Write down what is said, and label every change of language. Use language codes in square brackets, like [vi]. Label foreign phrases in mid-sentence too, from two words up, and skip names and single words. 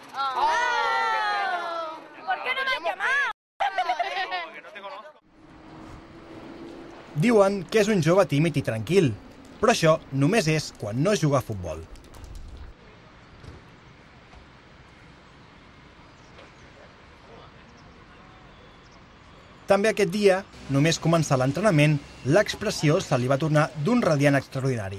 [es] ¿Por qué no me has llamado? Porque no te conozco. [ca] Diuen que és un jove tímid i tranquil, però això només és quan no juga a futbol. També aquest dia, només començar l'entrenament, l'expressió se li va tornar d'un radiant extraordinari.